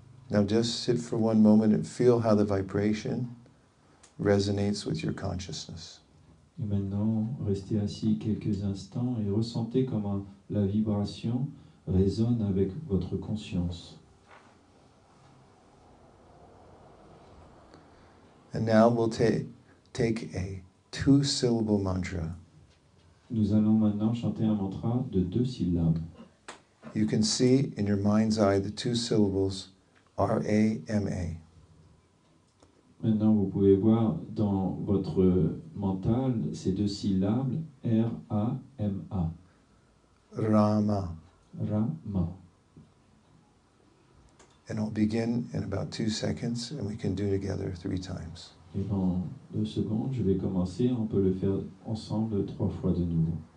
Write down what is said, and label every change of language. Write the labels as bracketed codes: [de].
[en] Now just sit for one moment and feel how the vibration resonates with your consciousness. [fr] Et maintenant, restez assis quelques instants et ressentez comment la vibration résonne avec votre conscience. [en] And now we'll take a 2-syllable mantra. [fr] Nous allons maintenant chanter un mantra de 2 syllabes. [en] You can see in your mind's eye the 2 syllables R-A-M-A. [fr] Maintenant, vous pouvez voir dans votre mental ces 2 syllabes R-A-M-A. [sa] Rama. Rama. [en] And I'll begin in about 2 seconds, and we can do together 3 times. [fr] Et dans 2 secondes, je vais commencer. On peut le faire ensemble 3 fois de nouveau.